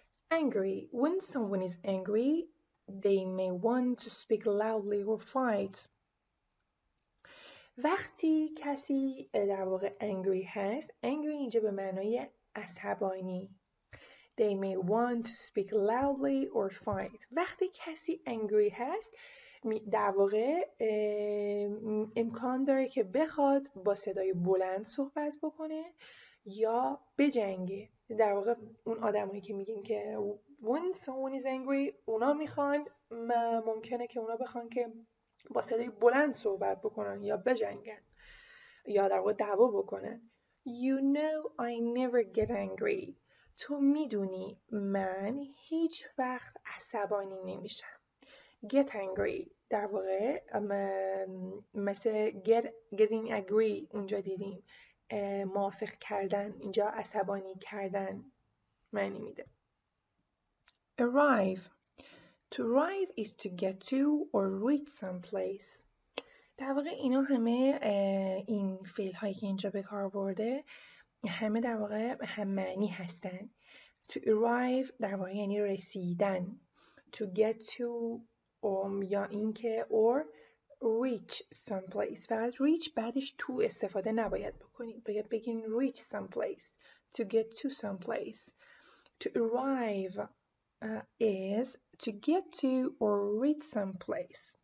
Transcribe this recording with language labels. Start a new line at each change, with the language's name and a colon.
English: Angry. When someone is angry, they may want to speak loudly or fight.
Persian: وقتی کسی در واقع angry هست، angry اینجا به معنای عصبانی.
English: They may want to speak loudly or fight.
Persian: وقتی کسی angry هست در واقع امکان داره که بخواد با صدای بلند صحبت بکنه یا بجنگه. در واقع اون آدمایی که میگیم که
English: when someone is angry،
Persian: اونا میخوان، ممکنه که اونا بخوان که با صدای بلند صحبت بکنن یا بجنگن یا در واقع دعوا بکنن.
English: You know I never get angry.
Persian: تو میدونی من هیچ وقت عصبانی نمیشم.
English: Get angry
Persian: در واقع مثل
English: getting agree
Persian: اونجا دیدیم، موافق کردن، اینجا عصبانی کردن معنی میده.
English: Arrive. To arrive is to get to or reach some place.
Persian: در واقع اینا همه این فعل هایی که اینجا به کار برده همه در واقع هم معنی هستن.
English: To arrive
Persian: در واقع یعنی رسیدن.
English: To get to
Persian: یا اینکه
English: or reach some place.
Persian: فقط reach بعدش to استفاده نباید بکنید، باید بگین
English: reach some place. To get to some place. To arrive is to get to or reach some place.